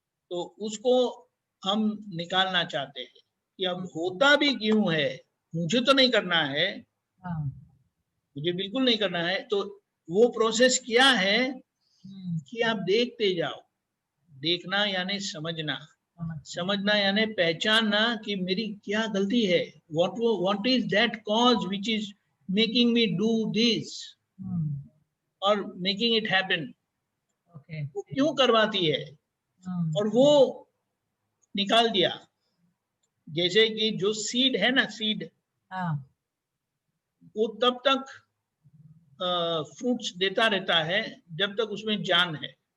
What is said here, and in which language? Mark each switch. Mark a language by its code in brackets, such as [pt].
[hi] तो उसको हम निकालना चाहते हैं कि अब होता भी क्यों है. मुझे तो नहीं करना है, मुझे बिल्कुल नहीं करना है. तो वो प्रोसेस क्या है कि आप देखते जाओ. देखना यानी समझना, समझना यानी पहचानना कि मेरी क्या गलती है. [en] what is that cause which is making me do this or making it happen. Okay. [hi] वो क्यों करवाती है, और वो निकाल दिया. जैसे कि जो सीड है ना, सीड, वो तब तक फ्रूट्स देता रहता है जब तक उसमें जान है.